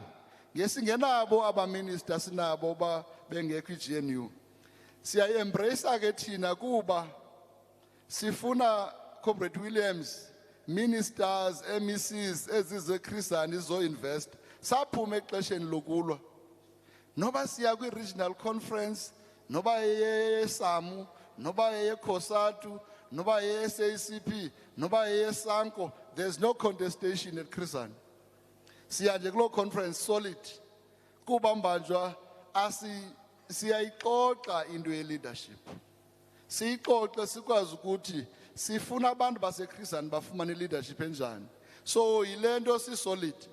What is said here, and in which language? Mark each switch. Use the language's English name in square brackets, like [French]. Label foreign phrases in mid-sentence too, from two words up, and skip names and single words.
[Xhosa] Ngesingenabo abaminister sinabo ba bengekho i-GNU. Siya-embrace ke thina kuba sifuna Comrade Williams, ministers, MECs ezize Chris Hani zo-invest. Saphuma exesheni lokulwa. Noba siya kwi-regional conference, noba yeSAMU, noba yeCOSATU, noba ye-SACP, noba yeSanko, [English] there's no contestation at Chris Hani. [Xhosa] Siya nje kulo conference solid kuba mbanjwa siyayixoxa into ye-leadership. Siyixoxe sikwazi ukuthi sifuna abantu base-Chris Hani bafumane leadership enjani. So yile nto si-solid.